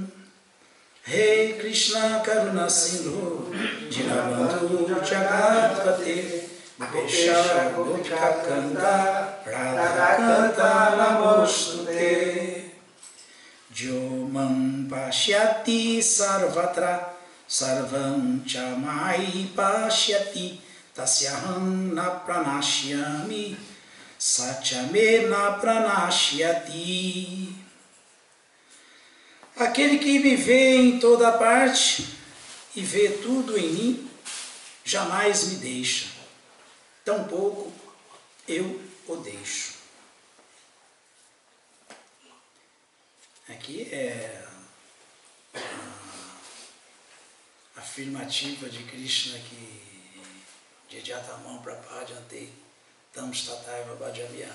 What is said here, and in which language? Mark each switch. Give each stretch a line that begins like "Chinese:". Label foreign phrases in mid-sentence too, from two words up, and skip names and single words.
Sanskrit: हे कृष्ण करुण सिन्धु दीनबन्धु जगत्पते गोपेश गोपिका कान्त राधा कान्त नमोऽस्तु ते. यो मां पश्यति सर्वत्र सर्वं च मयि पश्यति तस्याहं न प्रणश्यामि स च मे न प्रणश्यति.
Portuguese: Aquele que me vê em toda parte e vê tudo em mim, jamais me deixa, tampouco eu o deixo. Aqui é afirmativa de Krishna que
Sanskrit: येयथा मां प्रपद्यन्ते तांस्तथैव भजामि.